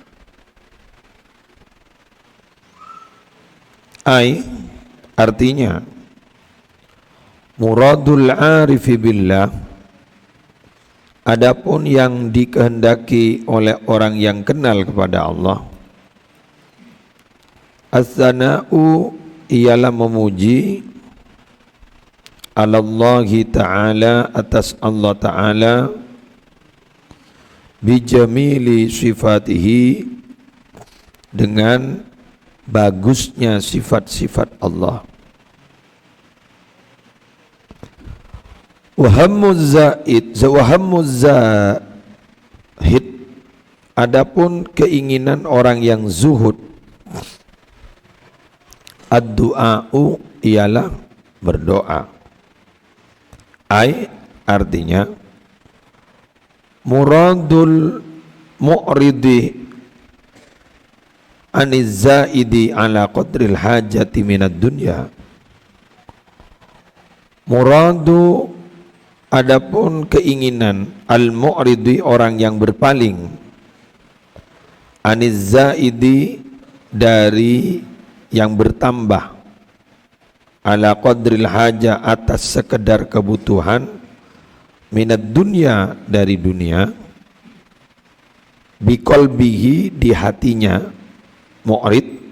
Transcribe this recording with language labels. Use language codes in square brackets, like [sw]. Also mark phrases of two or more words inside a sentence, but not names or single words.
[id] Artinya [ar] مراد العارف بالله, [id] adapun yang dikehendaki oleh orang yang kenal kepada Allah, [ar] as-sana'u [id] ialah memuji [ar] الله تعالى, atas الله تعالى بجميل صفاته, [id] dengan bagusnya sifat-sifat Allah. [ar] وهم الزاهد, [id] adapun keinginan orang yang zuhud, ad-du'a'u ialah berdoa. [ar] Artinya مراد المعرض عن الزائد على قدر الحاجة من الدنيا. Muradu, [id] adapun keinginan, [ar] المعرض [id] orang yang berpaling, [ar] عن الزائد [id] dari yang bertambah, [ar] على قدر الحاجة [id] atas sekedar kebutuhan, [ar] من الدنيا [id] dari dunia, biqalbihi di hatinya mu'rid,